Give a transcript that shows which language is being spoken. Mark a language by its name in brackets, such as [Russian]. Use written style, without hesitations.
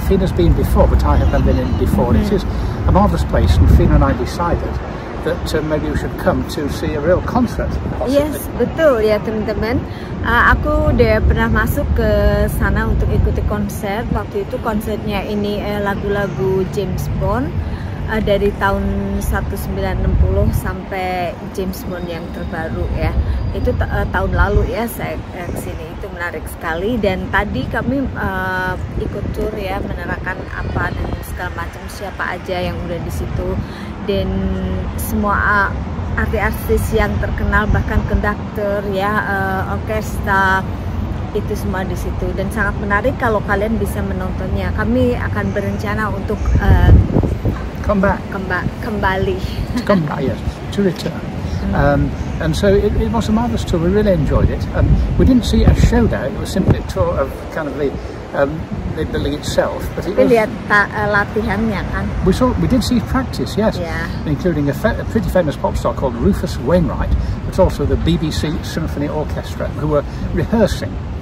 [English] Fina's been before, but I have never been in before. It is a marvellous place, and Fina and I decided that maybe we should come to see a real concert. Possibly. [Indonesian] Yes, betul ya teman-teman. Aku udah pernah masuk ke sana untuk ikuti konser. Waktu itu konsernya ini lagu-lagu James Bond dari tahun 1960 sampai James Bond yang terbaru ya. Itu tahun lalu ya saya kesini. Itu menarik sekali, dan tadi kami ikut tour ya, menerangkan apa dan segala macam, siapa aja yang udah di situ, dan semua artis-artis yang terkenal, bahkan konduktor ya, orkestra, itu semua di situ, dan sangat menarik kalau kalian bisa menontonnya. Kami akan berencana untuk kembali. [English] Yes, to return. And so it was a marvellous tour. We really enjoyed it. We didn't see a show there. It was simply a tour of kind of the building itself. But it was, [Indonesian] lihat latihannya kan. [English] We did see practice, yes, Yeah. including a pretty famous pop star called Rufus Wainwright, but also the BBC Symphony Orchestra, who were rehearsing.